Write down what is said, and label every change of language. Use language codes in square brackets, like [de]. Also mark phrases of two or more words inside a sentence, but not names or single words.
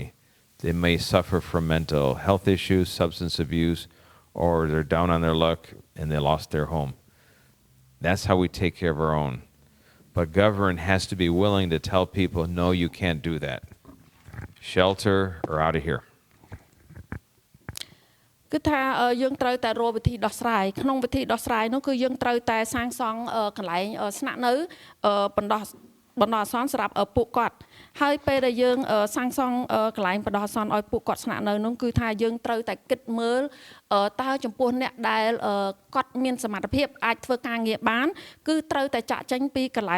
[en] They may suffer from mental health issues, substance abuse, or they're down on their luck and they lost their home. That's how we take care of our own. But government has to be willing to tell people, no, you can't do that. Shelter or out of here. [km] គឺថាយើងត្រូវតែរកវិធីដោះស្រាយក្នុងវិធីដោះស្រាយនោះគឺយើងត្រូវតែសាងសង់កន្លែងស្នាក់នៅបណ្ដោះអាសន្នសម្រាប់ពួកគាត់ហើយពេលដែលយើងសាងសង់កន្លែងបណ្ដោះអាសន្នឲ្យពួកគាត់ស្នាក់នៅនោះគឺថាយើងត្រូវតែគិតមើលតើចំពោះអ្នកដែលគាត់មានសមត្ថភាពអាចធ្វើការងារបានគឺត្រូវតែចាក់ចេញពីកន្លែ